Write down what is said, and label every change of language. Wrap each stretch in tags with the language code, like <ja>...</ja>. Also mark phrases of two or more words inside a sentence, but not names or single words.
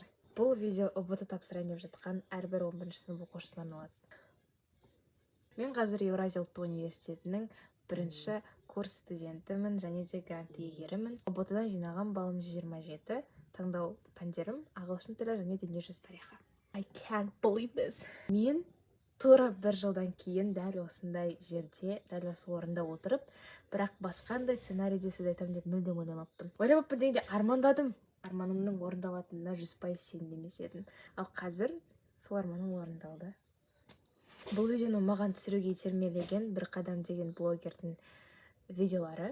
<kk>Бұл видео ұбт тапсырайын деп жатқан әрбір 11 сынып оқушысына арналады. Мен қазір Еуразия ұлттық университетінің бірінші курс студентімін және де грант иегерімін. ұбт-дан жинаған балым 127, таңдау пәндерім ағылшын тілі және дүниежүзі тарихы.</kk> <en>I can't believe this.</en> <kk>Мен тура бір жылдан кейін дәл осындай жерде, дәл осы орында отырып, бірақ басқандай сценарийде сіз айтамын деп мүлдем ойламаппын. Ойламаппын дегенде армандадым. Арманымның орындалатынына 100% сенімдемес едім. Ал қазір сол арманым орындалды. Бұл видеоны маған түсіруге итермелеген бір қадам деген блогердің видеолары.</kk>